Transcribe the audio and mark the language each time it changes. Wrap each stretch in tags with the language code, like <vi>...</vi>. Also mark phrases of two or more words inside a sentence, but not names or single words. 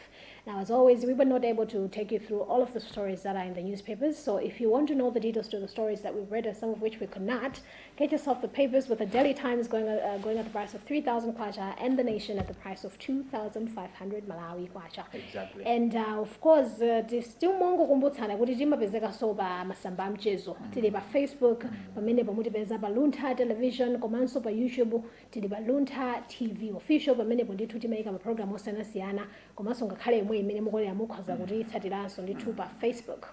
<en>Now, as always, we were not able to take you through all of the stories that are in the newspapers. So if you want to know the details to the stories that we've read and some of which we could not, get yourself the papers with the Daily Times going at the price of 3,000 kwacha and The Nation at the price of 2,500 Malawi kwacha. Exactly. And of course, still</en> <ny>mongo kumbutsana kuti timapezeka so pa masamba amchezo. Tili pa Facebook, pamene pamutipeza pa Luntha Television, komanso pa YouTube, tili pa Luntha TV Official, pamene ndithu timayika ma program osiyanasiyana, komanso ngakhale imwe imene mukolera mukhoza kuti tsatiranso ndithu pa Facebook.</ny>